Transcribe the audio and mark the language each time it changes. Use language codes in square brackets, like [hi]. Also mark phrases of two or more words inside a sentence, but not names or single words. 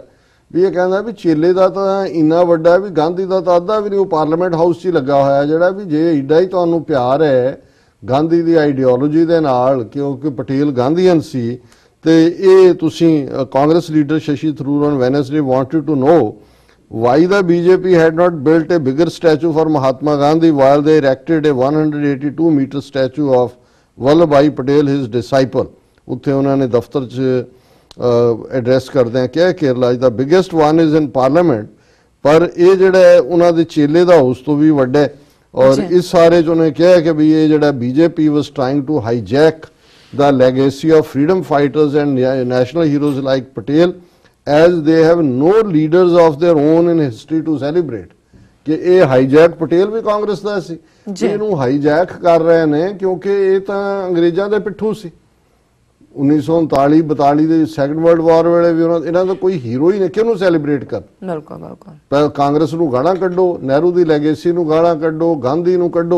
[pa] ਵੀ ਇਹ ਕਹਿੰਦਾ ਵੀ ਚੇਲੇ ਦਾ ਤਾਂ ਇੰਨਾ ਵੱਡਾ ਵੀ ਗਾਂਧੀ ਦਾ ਤਾਂ ਅੱਧਾ ਵੀ ਨਹੀਂ, ਉਹ ਪਾਰਲੀਮੈਂਟ ਹਾਊਸ 'ਚ ਹੀ ਲੱਗਾ ਹੋਇਆ ਜਿਹੜਾ। ਵੀ ਜੇ ਏਡਾ ਹੀ ਤੁਹਾਨੂੰ ਪਿਆਰ ਹੈ ਗਾਂਧੀ ਦੀ ਆਈਡੀਓਲੋਜੀ ਦੇ ਨਾਲ, ਕਿਉਂਕਿ ਪਟੇਲ ਗਾਂਧੀਅਨ ਸੀ, ਤੇ ਇਹ ਤੁਸੀਂ [en] Congress leader Shashi Tharoor on Wednesday wanted to know why the BJP had not built a bigger statue for Mahatma Gandhi while they erected a 182-meter statue of Vallabhbhai Patel, his disciple. [pa] ਉੱਥੇ ਉਹਨਾਂ ਨੇ ਦਫ਼ਤਰ 'ਚ ਐਡਰੈਸ ਕਰਦੇ ਆ ਕਿ ਕੇਰਲਾ ਦਾ [en] biggest one is in Parliament, [pa] ਪਰ ਇਹ ਜਿਹੜਾ ਉਹਨਾਂ ਦੇ ਚੇਲੇ ਦਾ ਉਸ ਤੋਂ ਵੀ ਵੱਡਾ ਹੈ। ਔਰ ਇਸ ਸਾਰੇ 'ਚ ਉਹਨੇ ਕਿਹਾ ਕਿ ਵੀ ਇਹ ਜਿਹੜਾ [en] BJP was trying to hijack the legacy of freedom fighters and national heroes like Patel as they have no leaders of their own in history to celebrate। [pa] ਕਿ ਇਹ ਹਾਈਜੈਕ ਪਟੇਲ ਵੀ ਕਾਂਗਰਸ ਦਾ ਸੀ, ਇਹਨੂੰ ਹਾਈਜੈਕ ਕਰ ਰਹੇ ਨੇ ਕਿਉਂਕਿ ਇਹ ਤਾਂ ਅੰਗਰੇਜ਼ਾਂ ਦੇ ਪਿੱਠੂ ਸੀ। 1939-42 ਦੇ ਸੈਕੰਡ ਵਰਲਡ ਵਾਰ ਵੇਲੇ ਵੀ ਇਹਨਾਂ ਦਾ ਕੋਈ ਹੀਰੋ ਹੀ ਨਹੀਂ, ਕਿਹਨੂੰ ਸੈਲੀਬ੍ਰੇਟ ਕਰ। ਬਿਲਕੁਲ ਕਾਂਗਰਸ ਨੂੰ ਗਾਲਾਂ ਕੱਢੋ, ਨਹਿਰੂ ਦੀ ਲੈਗੇਸੀ ਨੂੰ ਗਾਲਾਂ ਕੱਢੋ, ਗਾਂਧੀ ਨੂੰ ਕੱਢੋ।